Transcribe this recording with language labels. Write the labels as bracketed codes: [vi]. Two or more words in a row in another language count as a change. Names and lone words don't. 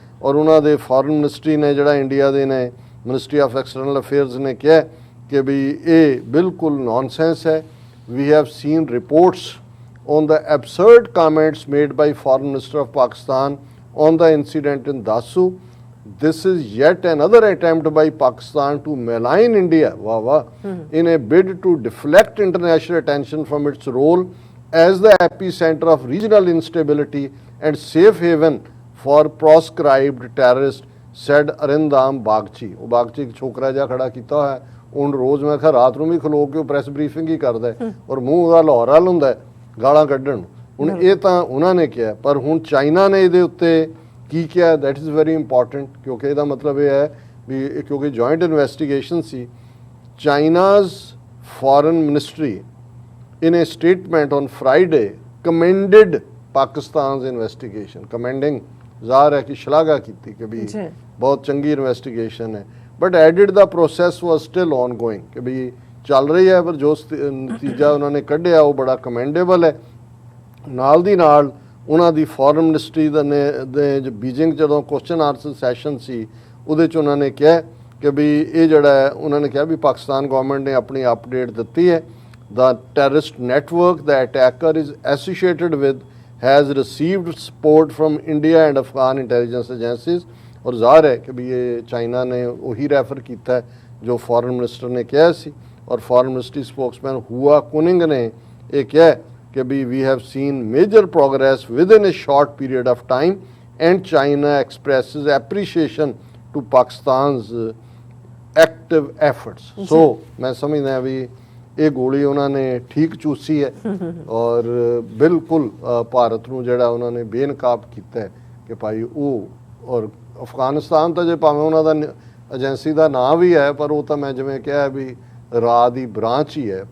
[pa] ਔਰ ਉਹਨਾਂ ਦੇ [en] foreign ministry [pa] ਨੇ ਜਿਹੜਾ ਇੰਡੀਆ ਦੇ ਨੇ ਮਿਨਿਸਟਰੀ ਆਫ ਐਕਸਟਰਨਲ ਅਫੇਅਰਸ ਨੇ ਕਿਹਾ ਕਿ ਵੀ ਇਹ ਬਿਲਕੁਲ ਨੌਨਸੈਂਸ ਹੈ। [en] We have seen reports on the absurd comments made by Foreign Minister of Pakistan on the incident in Dasu. This is yet another attempt by Pakistan to malign India, in a bid to deflect international attention from its role as the epicenter of regional instability and safe haven for proscribed terrorists, said Arindam Bagchi। [pa] ਉਹ ਬਾਗਚੀ ਇੱਕ ਛੋਕਰਾ ਜਿਹਾ ਖੜਾ ਕੀਤਾ ਹੋਇਆ, ਹੁਣ ਰੋਜ਼ ਮੈਂ ਕਿਹਾ ਰਾਤ ਨੂੰ ਵੀ ਖਲੋ ਕੇ [en] press briefing [pa] ਹੀ ਕਰਦਾ ਔਰ ਮੂੰਹ ਉਹਦਾ ਲਾਹੌਰ ਵੱਲ ਹੁੰਦਾ ਗਾਲਾਂ ਕੱਢਣ। ਹੁਣ ਇਹ ਤਾਂ ਉਹਨਾਂ ਨੇ ਕਿਹਾ, ਪਰ ਹੁਣ ਚਾਈਨਾ ਨੇ ਇਹਦੇ ਉੱਤੇ ਕੀ ਕਿਹਾ, [en] that is very important, [pa] ਕਿਉਂਕਿ ਇਹਦਾ ਮਤਲਬ ਇਹ ਹੈ ਵੀ ਕਿਉਂਕਿ [en] joint investigation [pa] ਸੀ। [en] China's foreign ministry in a statement on Friday commended Pakistan's investigation, commending [pa] ਜ਼ਾਹਰ ਹੈ ਕਿ ਸ਼ਲਾਘਾ ਕੀਤੀ ਕਿ ਵੀ ਬਹੁਤ ਚੰਗੀ ਇਨਵੈਸਟੀਗੇਸ਼ਨ ਹੈ, [en] but added the process was still ongoing, [pa] ਕਿ ਵੀ ਚੱਲ ਰਹੀ ਹੈ, ਪਰ ਜੋ ਨਤੀਜਾ ਉਹਨਾਂ ਨੇ ਕੱਢਿਆ ਉਹ ਬੜਾ ਕਮੈਂਡੇਬਲ ਹੈ। ਨਾਲ ਦੀ ਨਾਲ ਉਹਨਾਂ ਦੀ ਫੋਰਨ ਮਿਨਿਸਟਰੀ ਦੇ ਬੀਜਿੰਗ ਜਦੋਂ [en] question answer session [pa] ਸੀ ਉਹਦੇ 'ਚ ਉਹਨਾਂ ਨੇ ਕਿਹਾ ਕਿ ਵੀ ਇਹ ਜਿਹੜਾ ਹੈ, ਉਹਨਾਂ ਨੇ ਕਿਹਾ ਵੀ [en] Pakistan government [pa] ਨੇ ਆਪਣੀ ਅਪਡੇਟ ਦਿੱਤੀ ਹੈ। [en] The terrorist network the attacker is associated with has received support from India and Afghan intelligence agencies। [pa] और ਜ਼ਾਹਰ ਹੈ ਕਿ ਵੀ ਇਹ ਚਾਈਨਾ ਨੇ ਉਹੀ ਰੈਫਰ ਕੀਤਾ ਜੋ ਫੋਰਨ ਮਿਨਿਸਟਰ ਨੇ ਕਿਹਾ ਸੀ। [en] ਔਰ foreign ministry spokesman ਹੁਆ ਕੁਨਿੰਗ [pa] ਨੇ ਇਹ ਕਿਹਾ ਕਿ ਵੀ [en] we have seen major progress within a short period of time and China expresses appreciation to Pakistan's active efforts। [pa] So ਮੈਂ ਸਮਝਦਾ ਵੀ ਇਹ ਗੋਲੀ ਉਹਨਾਂ ਨੇ ਠੀਕ ਚੂਸੀ ਹੈ ਔਰ ਬਿਲਕੁਲ ਭਾਰਤ ਨੂੰ ਜਿਹੜਾ ਉਹਨਾਂ ਨੇ ਬੇਨਕਾਬ ਕੀਤਾ ਹੈ ਕਿ ਭਾਈ ਉਹ। ਔਰ ਅਫਗਾਨਿਸਤਾਨ ਤਾਂ ਜੇ ਭਾਵੇਂ ਉਹਨਾਂ ਦਾ ਏਜੰਸੀ ਦਾ ਨਾਂ ਵੀ ਹੈ, ਪਰ ਉਹ ਤਾਂ ਮੈਂ ਜਿਵੇਂ ਕਿਹਾ ਵੀ ਰਾਹ ਦੀ ਬ੍ਰਾਂਚ ਹੀ ਹੈ।